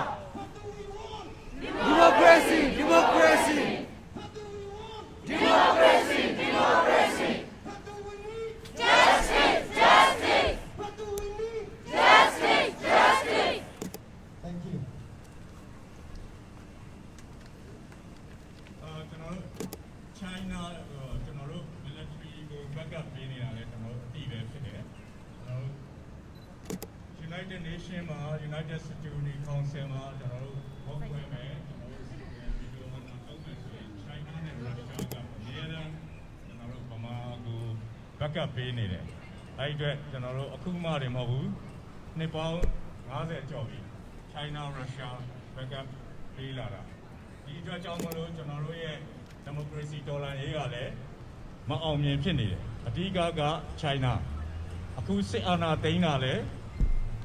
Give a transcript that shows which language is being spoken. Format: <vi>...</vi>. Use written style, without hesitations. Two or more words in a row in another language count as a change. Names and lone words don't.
<en>What do we want? Democracy! Democracy! What do we want? Democracy! Democracy! What do we need? Justice! Justice! What do we need? Justice! Justice! Thank you.</en> <my>ကျွန်တော်တို့ China ကျွန်တော်တို့ military ကို backup ပေးနေတာလည်းကျွန်တော်တို့အတိပဲဖြစ်တယ်ကျွန်တော်တို့ United Nations မှာ United Security Council မှာကျွန်တော်တို့ဘောက်ခွဲမယ်ကျွန်တော်တို့ဗီဒီယိုမှာတော့ဆိုရင် China နဲ့ Russia ကအများအားကျွန်တော်တို့ဗမာကို backup ပေးနေတယ်အဲ့ဒီအတွက်ကျွန်တော်တို့အခုမှတွေမဟုတ်ဘူးနှစ်ပေါင်း50ကျော်ပြီ China Russia backup ပေးလာတာဒီအတွက်ကြောင့်မလို့ကျွန်တော်တို့ရဲ့ democracy တော်လှန်ရေးကလည်းမအောင်မြင်ဖြစ်နေတယ်အဓိကက China အခုစစ်အာဏာသိမ်းတာလည်း</my>